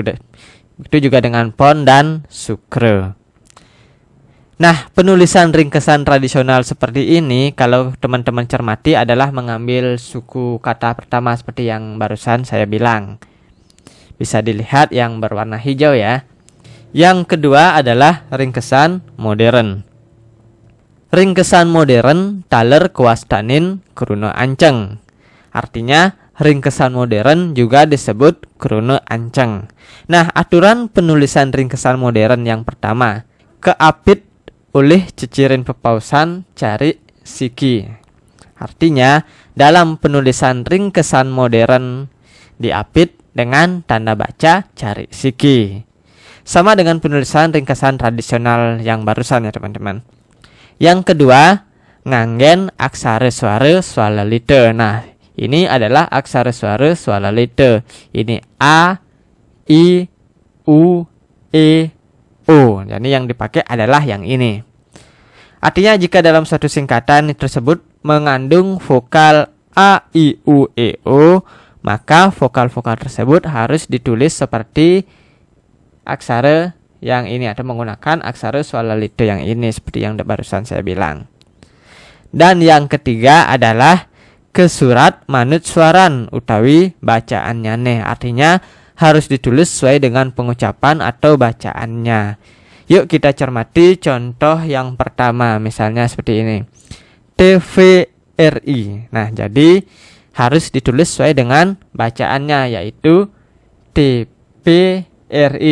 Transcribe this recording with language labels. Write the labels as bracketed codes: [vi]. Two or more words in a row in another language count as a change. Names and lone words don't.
[id] Begitu juga dengan pon dan sukre. Nah, penulisan ringkesan tradisional seperti ini kalau teman-teman cermati adalah mengambil suku kata pertama seperti yang barusan saya bilang. Bisa dilihat yang berwarna hijau ya. Yang kedua adalah ringkesan modern. [ban] Ringkesan modern taler kewastanin kruna anceng. [id] Artinya ringkesan modern juga disebut kruna anceng. Nah, aturan penulisan ringkesan modern yang pertama, [ban] keapit oleh cicirin pepausan cari siki. [id] Artinya dalam penulisan ringkesan modern diapit dengan tanda baca cari siki. Sama dengan penulisan ringkesan tradisional yang barusan ya teman-teman. Yang kedua, [ban] nganggen aksara suara swalalita. [id] Nah, ini adalah aksara suara swalalita. Ini A, I, U, E, O. Jadi yang dipakai adalah yang ini. Artinya jika dalam suatu singkatan tersebut mengandung vokal A, I, U, E, O, maka vokal-vokal tersebut harus ditulis seperti aksara yang ini atau menggunakan aksara swalalita yang ini seperti yang barusan saya bilang. Dan yang ketiga adalah [ban] kesurat manut suaran utawi [id] bacaannya nih. Artinya harus ditulis sesuai dengan pengucapan atau bacaannya. Yuk kita cermati contoh yang pertama, misalnya seperti ini. TVRI. Nah, jadi harus ditulis sesuai dengan bacaannya, yaitu TVRI.